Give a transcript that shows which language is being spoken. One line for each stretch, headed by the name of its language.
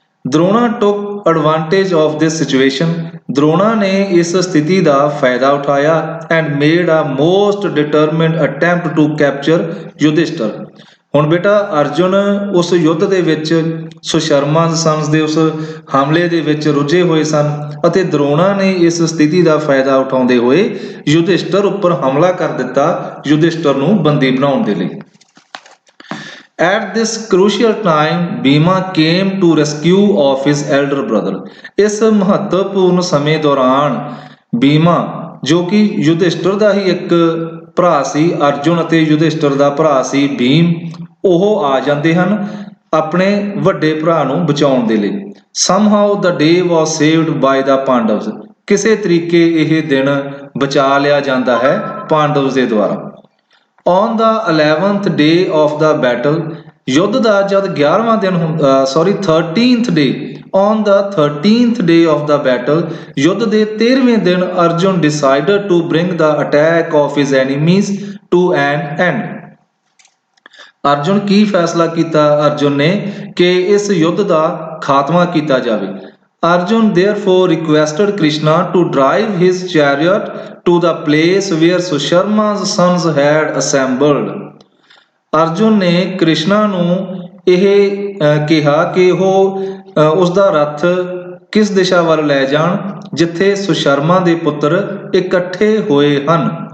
English: Drona took advantage of this situation.
Punjabi: ਦਰੋਣਾ ਨੇ ਇਸ ਸਥਿਤੀ ਦਾ ਫਾਇਦਾ ਉਠਾਇਆ
English: And made a most determined attempt to capture Yudhishthira.
Punjabi: ਹੁਣ ਬੇਟਾ ਅਰਜੁਨ ਉਸ ਯੁੱਧ ਦੇ ਵਿੱਚ ਸੁਸ਼ਰਮਾ ਸਨਸ ਦੇ ਉਸ ਹਮਲੇ ਦੇ ਵਿੱਚ ਰੁੱਝੇ ਹੋਏ ਸਨ, ਅਤੇ ਦਰੋਣਾ ਨੇ ਇਸ ਸਥਿਤੀ ਦਾ ਫਾਇਦਾ ਉਠਾਉਂਦੇ ਹੋਏ ਯੁਧਿਸ਼ਠਰ ਉੱਪਰ ਹਮਲਾ ਕਰ ਦਿੱਤਾ ਯੁਧਿਸ਼ਠਰ ਨੂੰ ਬੰਦੀ ਬਣਾਉਣ ਦੇ ਲਈ।
English: At this crucial time, Bhima came to rescue of his elder brother.
Punjabi: ਇਸ ਮਹੱਤਵਪੂਰਨ ਸਮੇਂ ਦੌਰਾਨ ਬੀਮਾ, ਜੋ ਕਿ ਯੁਧਿਸ਼ਠਰ ਦਾ ਹੀ ਇੱਕ ਭਰਾ ਸੀ, ਅਰਜੁਨ ਅਤੇ ਯੁਧਿਸ਼ਠਰ ਦਾ ਭਰਾ ਸੀ ਭੀਮ, ਉਹ ਆ ਜਾਂਦੇ ਹਨ ਆਪਣੇ ਵੱਡੇ ਭਰਾ ਨੂੰ ਬਚਾਉਣ ਦੇ ਲਈ।
English: Somehow the day was saved by the Pandavas.
Punjabi: ਕਿਸੇ ਤਰੀਕੇ ਇਹ ਦਿਨ ਬਚਾ ਲਿਆ ਜਾਂਦਾ ਹੈ ਪਾਂਡਵਸ ਦੇ ਦੁਆਰਾ।
English: On the 11th day of the battle,
Punjabi: ਯੁੱਧ ਦਾ ਜਦ 11ਵਾਂ ਦਿਨ
English: 13th day, on the 13th day of the battle,
Punjabi: ਯੁੱਧ ਦੇ 13ਵੇਂ ਦਿਨ
English: Arjun decided to bring the attack of his enemies to an end.
Punjabi: Arjun ਕੀ ਫੈਸਲਾ ਕੀਤਾ ਅਰਜੁਨ ਨੇ ਕਿ ਇਸ ਯੁੱਧ ਦਾ ਖਾਤਮਾ ਕੀਤਾ ਜਾਵੇ।
English: Arjun therefore requested Krishna to drive his chariot to the place where Susharma's sons had assembled.
Punjabi: Arjun ਨੇ ਕ੍ਰਿਸ਼ਨਾ ਨੂੰ ਇਹ ਕਿਹਾ ਕਿ ਉਹ ਉਸ ਦਾ ਰੱਥ ਕਿਸ ਦਿਸ਼ਾ ਵੱਲ ਲੈ ਜਾਣ ਜਿੱਥੇ ਸੁਸ਼ਰਮਾ ਦੇ ਪੁੱਤਰ ਇਕੱਠੇ ਹੋਏ ਹਨ।